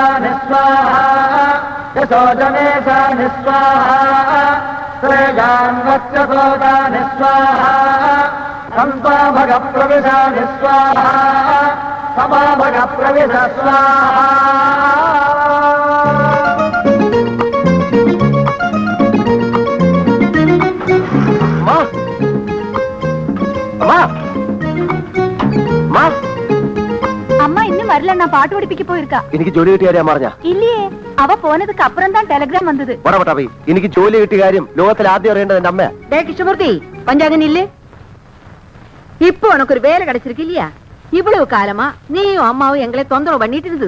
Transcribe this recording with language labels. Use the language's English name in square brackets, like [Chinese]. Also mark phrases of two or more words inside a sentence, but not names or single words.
[Sanskrit] നിസ്വാഹാ യശോജനേശാ നിസ്വാഹാ ശ്രേയാൻവത്യസോദാ നിസ്വാഹാ സന്താഭഗ പ്രവിശ നിസ്വാഹാ സമാഭഗ പ്രവിശ സ്വാഹാ. [Tamil] அம்மா இன்னும் வரல, நான் பாட்டு படிப்பிக்க போயிருக்கா. [Malayalam] എനിക്ക് ജോലി കിട്ടിയ കാര്യം പറഞ്ഞ [Tamil] இல்லையே, அவ போனதுக்கு அப்புறம் தான் டெலிகிராம் வந்தது. [Malayalam] എനിക്ക് ജോലി കിട്ടിയ കാര്യം ലോകത്തിൽ ആദ്യം അറിയേണ്ടത് എന്റെ അമ്മ. [Tamil] கிருஷ்ணமூர்த்தி, பஞ்சாங்க நில்லு. இப்போ உனக்கு ஒரு வேலை கிடைச்சிருக்கு இல்லையா? இவ்வளவு காலமா நீயும் அம்மாவும் எங்களை தொந்தரவு பண்ணிட்டு இருந்தது.